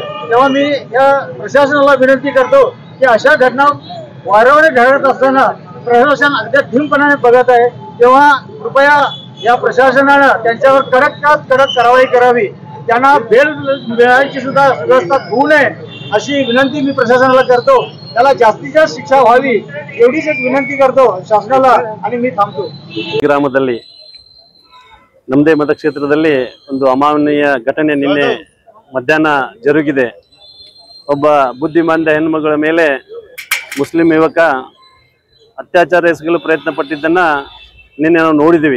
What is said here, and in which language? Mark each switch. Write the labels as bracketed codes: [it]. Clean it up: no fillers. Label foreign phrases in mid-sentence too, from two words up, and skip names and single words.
[mr] तेव्हा मी या प्रशासनाला विनंती करतो की अशा घटना वारंवार घडत असताना प्रशासन अगदी धीमपणाने बघत आहे. तेव्हा कृपया या प्रशासनानं त्यांच्यावर कडक कारवाई करावी. त्यांना बेल मिळायची सुद्धा व्यवस्था होऊ नये अशी विनंती मी प्रशासनाला करतो. त्याला जास्तीत जास्त शिक्षा व्हावी एवढीच एक विनंती करतो शासनाला आणि मी थांबतो. [kn] ಗ್ರಾಮದಲ್ಲಿ ನಮ್ಮದೇ ಮತಕ್ಷೇತ್ರದಲ್ಲಿ ಒಂದು ಅಮಾನವೀಯ ಘಟನೆ ನಿನ್ನೆ ಮಧ್ಯಾಹ್ನ ಜರುಗಿದೆ. ಒಬ್ಬ ಬುದ್ಧಿಮಾಂದ ಹೆಣ್ಮಗಳ ಮೇಲೆ ಮುಸ್ಲಿಂ ಯುವಕ ಅತ್ಯಾಚಾರ ಎಸಗಲು ಪ್ರಯತ್ನ ಪಟ್ಟಿದ್ದನ್ನು ನಿನ್ನೆ ನಾವು ನೋಡಿದ್ದೀವಿ.